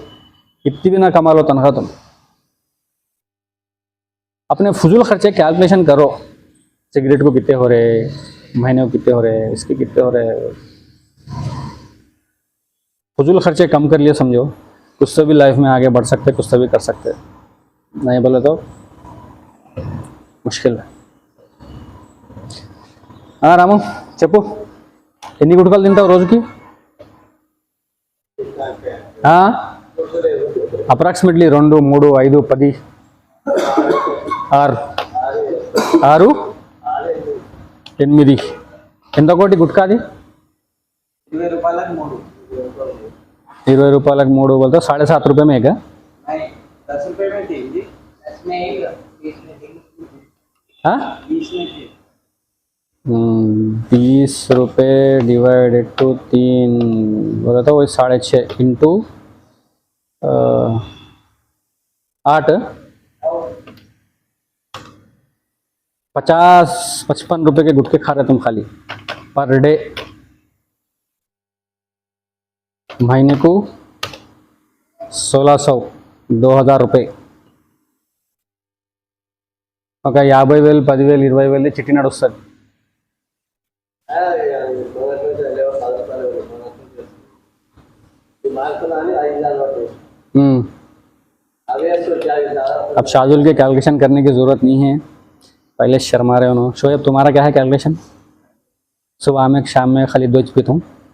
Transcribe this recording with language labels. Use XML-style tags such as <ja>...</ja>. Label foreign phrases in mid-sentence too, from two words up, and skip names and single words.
<hi>कितनी भी ना कमा लो तनख्वाह, तुम अपने फजूल खर्चे कैलकुलेशन करो, सिगरेट को कितने हो रहे, महीने को कितने हो रहे, इसके कितने हो रहे। फजूल खर्चे कम कर लिए समझो, कुछ से भी लाइफ में आगे बढ़ सकते, कुछ से भी कर सकते, नहीं बोले तो मुश्किल है।</hi> <te>हाँ रामू చెప్పు, ఎన్ని గుటకాలు తింటావు రోజుకి? అప్రాక్సిమేట్లీ 2, 3, 5, 10, 6, 8 ఎంత కోటి గుట్కాది?</te> <hi>20 रुपये 3। 20 रुपये 3 बोलते 7.5 रुपये में है? नहीं 10 रुपये में थी जी, 10 में 20 में थी। हाँ 20 में थी। 20 रुपये</hi> <en>divided to</en> <hi>3 बोला था, वही 6.5 इंटू 8, 50-55 रुपये के गुटके खा रहे तुम खाली</hi> <en>per day.</en> <hi>महीने को 1600, 2000 रुपये।</hi> <te>ఒక 50,000, 10,000, 20,000 చిట్టి నడుస్తుంది.</te> <hi>अब शाजुल के कैलकुलेशन करने की ज़रूरत नहीं है, पहले शर्मा रहे उन्होंने। शोएब तुम्हारा क्या है कैलकुलेशन? सुबह में शाम में खाली 2 पीता हूँ।</hi>